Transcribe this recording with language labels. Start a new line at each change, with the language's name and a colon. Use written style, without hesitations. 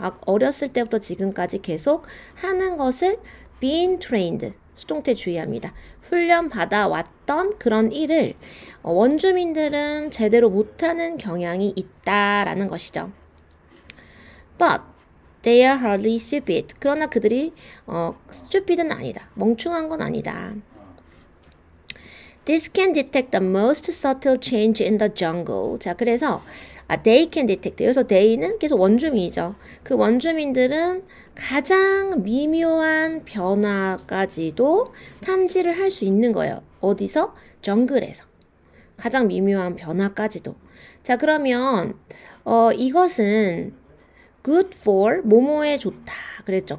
Korean: 어렸을 때부터 지금까지 계속 하는 것을
English: being trained,
Korean: 수동태 주의합니다. 훈련받아 왔던 그런 일을 원주민들은 제대로 못하는 경향이 있다라는 것이죠.
English: But they are hardly stupid.
Korean: 그러나 그들이 stupid은 아니다. 멍충한 건 아니다.
English: This can detect the most subtle change in the jungle.
Korean: 자, 그래서
English: they can detect.
Korean: 여기서 they는 계속 원주민이죠. 그 원주민들은 가장 미묘한 변화까지도 탐지를 할 수 있는 거예요. 어디서? 정글에서. 가장 미묘한 변화까지도. 자, 그러면 이것은
English: good for,
Korean: 뭐뭐에 좋다 그랬죠.